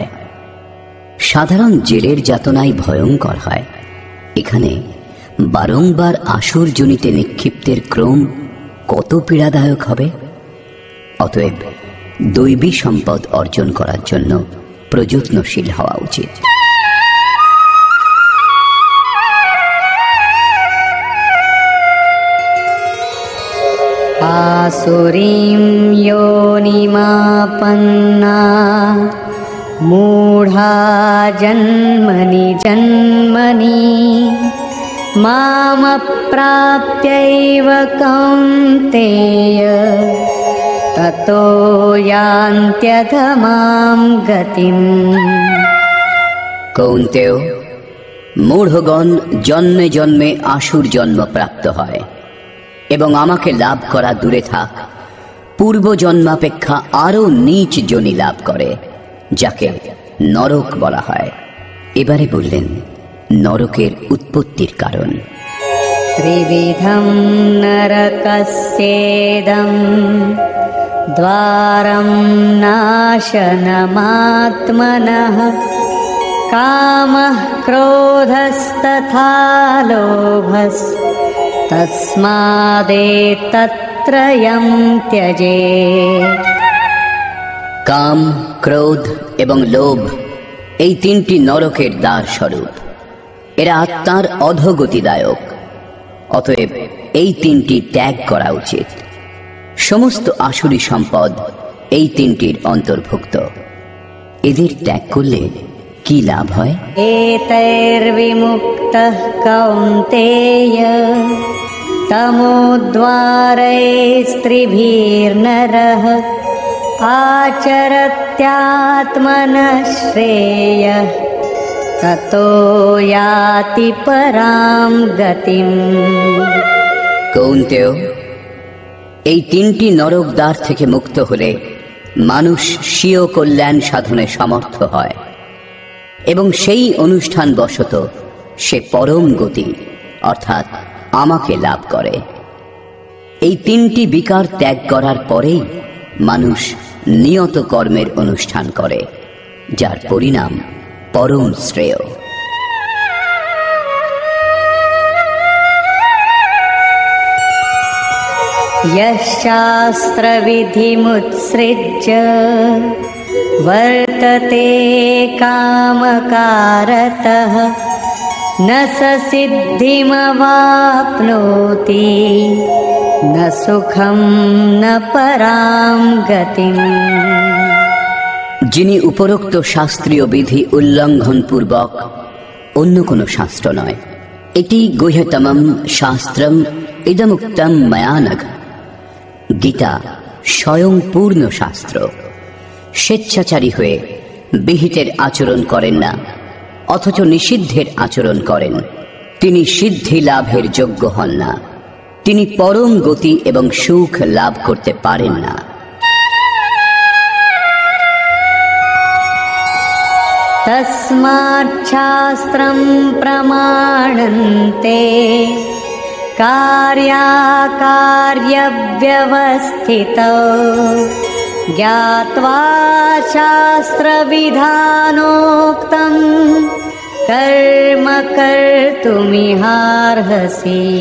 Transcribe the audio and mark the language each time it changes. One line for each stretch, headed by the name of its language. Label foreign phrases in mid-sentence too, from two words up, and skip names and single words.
Bangla: সাধারণ জেলের যাতনাই ভয়ঙ্কর হয়, এখানে বারংবার আসুর যোনিতে নিক্ষিপ্তের ক্রম কত পীড়াদায়ক হবে। অতএব দৈবী সম্পদ অর্জন করার জন্য প্রযত্নশীল হওয়া উচিত।
Sanskrit: आसुरीं योनिमापन्ना मूढा जन्मनि जन्मनि मामप्राप्यैव कौन्तेय ततो यान्त्यधमां गतिम्।
Bangla: কৌন্তেয়, মূঢ়গণ জন্মে জন্মে আসুর জন্ম প্রাপ্ত হয় এবং আমাকে লাভ করা দূরে থাক, পূর্ব জন্মাপেক্ষা আরো নীচ যোনি লাভ করে, যাকে নরক বলা হয়। এবারে বললেন নরকের উৎপত্তির কারণ।
Sanskrit: त्रिविधं नरकस्येदं द्वारं नाशनमात्मनः कामः क्रोधस्तथा लोभस्तस्मादेतत्त्रयं त्यजेत्।
Bangla: কাম, ক্রোধ এবং লোভ এই তিনটি নরকের দ্বার স্বরূপ। এরা আত্মার অধোগতিদায়ক, অতএব এই তিনটি ত্যাগ করা উচিত। সমস্ত আসুরি সম্পদ এই তিনটির অন্তর্ভুক্ত। এদের ত্যাগ করলে কি লাভ হয়?
Sanskrit: एतैर्विमुक्तः कौन्तेय तमोद्वारैस्त्रिभिर्नरः आचरत्यात्मनः श्रेयः ततो याति परां गतिम्।
Bangla: কৌন্তেয়, এই তিনটি নরক দ্বার থেকে মুক্ত হলে মানুষ স্বীয় কল্যাণ সাধনে সমর্থ হয় এবং সেই অনুষ্ঠান বশত সে পরম গতি অর্থাৎ আমাকে লাভ করে। এই তিনটি বিকার ত্যাগ করার পরেই মানুষ নিয়ত কর্মের অনুষ্ঠান করে, যার পরিণাম পরম শ্রেয়।
Sanskrit: यशास्त्रविधिमुत्सृज्य वर्तते कामकारतः न स सिद्धिमवाप्नोति न सुखं न परां गतिम्।
Bangla: যিনি উপরোক্ত শাস্ত্রীয় বিধি উল্লঙ্ঘন পূর্বক, অন্য কোনো শাস্ত্র নয়, এটি
Sanskrit: গুহ্যতমম শাস্ত্রম ইদমুক্তম ময়া নঘ,
Bangla: গীতা স্বয়ং পূর্ণ শাস্ত্র। স্বেচ্ছাচারী হয়ে বিহিতের আচরণ করেন না, অথচ নিষিদ্ধের আচরণ করেন, তিনি সিদ্ধি লাভের যোগ্য হন না, তিনি পরম গতি এবং সুখ লাভ করতে পারেন না।
Sanskrit: तस्मात् शास्त्रं प्रमाणन्ते कार्याकार्यव्यवस्थितौ ज्ञात्वा शास्त्रविधानोक्तं कर्म कर्तुमिहार्हसि।